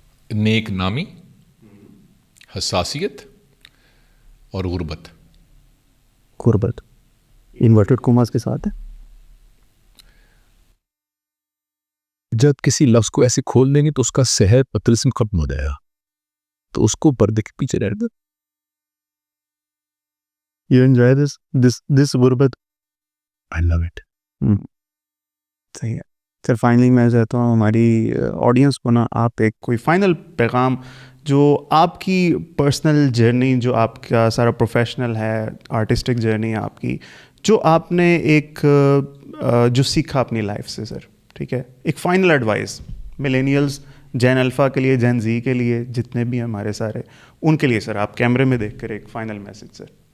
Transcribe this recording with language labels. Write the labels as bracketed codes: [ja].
[ur] نیک نامی, حساسیت اور غربت. غربت انورٹڈ کوماز کے ساتھ ہے. جب کسی لفظ کو ایسے کھول دیں گے تو اس کا صحت پترسم ختم ہو جائے گا, تو اس کو پردے کے پیچھے رہ دیں. [en] You enjoy this غربت. I love it. [ur] صحیح ہے سر. فائنلی میں چاہتا ہوں ہماری آڈینس کو نا آپ ایک کوئی فائنل پیغام جو آپ کی پرسنل جرنی, جو آپ کا سارا پروفیشنل ہے, آرٹسٹک جرنی ہے آپ کی, جو آپ نے ایک جو سیکھا اپنی لائف سے سر, ٹھیک ہے, ایک فائنل ایڈوائس ملینیلز, جین الفا کے لیے, جین زی کے لیے, جتنے بھی ہمارے سارے, ان کے لیے سر آپ کیمرے میں دیکھ کر ایک فائنل میسج سر.